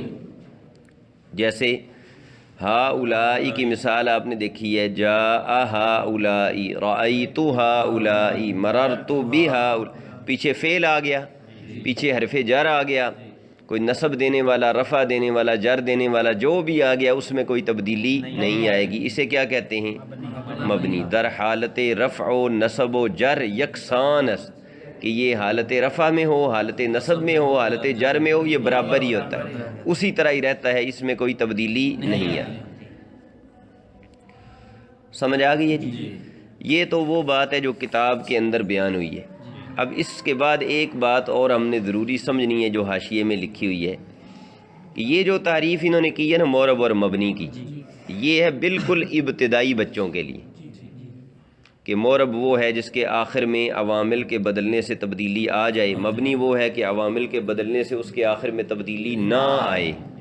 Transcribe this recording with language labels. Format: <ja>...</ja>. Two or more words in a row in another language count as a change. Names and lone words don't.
<ur>جیسے ہاؤلائی کی مثال آپ نے دیکھی ہے،</ur> <ar>جاء ہاؤلائی، رأیت ہاؤلائی، مررت بہاؤلائی،</ar> <ur>پیچھے فعل آ گیا، پیچھے حرف جر آ گیا، کوئی نصب دینے والا، رفع دینے والا، جر دینے والا جو بھی آ گیا اس میں کوئی تبدیلی نہیں آئے گی، اسے کیا کہتے ہیں؟</ur> <fa>مبنی۔ در حالت رفع و نصب و جر یکسان است،</fa> <ur>کہ یہ حالت رفع میں ہو، حالت نصب میں ہو، حالت جر میں ہو، یہ برابر ہی ہوتا ہے، اسی طرح ہی رہتا ہے، اس میں کوئی تبدیلی نہیں ہے۔ سمجھ آ گئی ہے جی؟ یہ تو وہ بات ہے جو کتاب کے اندر بیان ہوئی ہے۔ اب اس کے بعد ایک بات اور ہم نے ضروری سمجھنی ہے جو حاشیے میں لکھی ہوئی ہے، کہ یہ جو تعریف انہوں نے کی ہے نا معرب اور مبنی کی، یہ ہے بالکل ابتدائی بچوں کے لیے، کہ معرب وہ ہے جس کے آخر میں عوامل کے بدلنے سے تبدیلی آ جائے، مبنی وہ ہے کہ عوامل کے بدلنے سے اس کے آخر میں تبدیلی نہ آئے۔</ur>